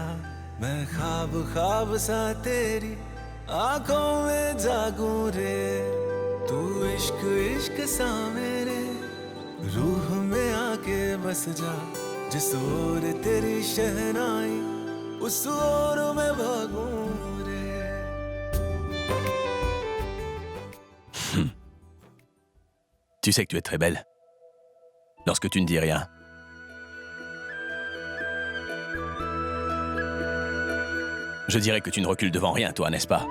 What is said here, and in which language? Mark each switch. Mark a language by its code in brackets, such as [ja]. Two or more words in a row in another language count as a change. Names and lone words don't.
[hi] मैं ख्वाब ख्वाब सा तेरी आंखों में जागूं रे तू इश्क इश्क सा मेरे रूह में आके बस जा जिस ओर तेरी शहनाई उस ओर मैं भागूं रे [fr] Tu sais que tu es très belle. Lorsque tu ne dis rien. Je dirais que tu ne recules devant rien, toi, n'est-ce pas?